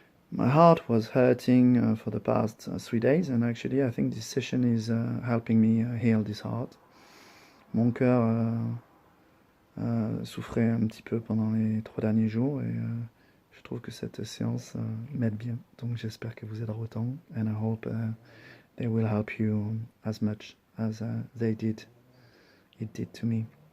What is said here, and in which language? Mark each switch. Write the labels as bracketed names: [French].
[English] My heart was hurting for the past 3 days, and actually I think this session is helping me heal this heart. [French] Mon cœur souffrait un petit peu pendant les 3 derniers jours, et je trouve que cette séance m'aide bien. Donc j'espère que vous aidera autant, [English] and I hope they will help you as much as it did to me.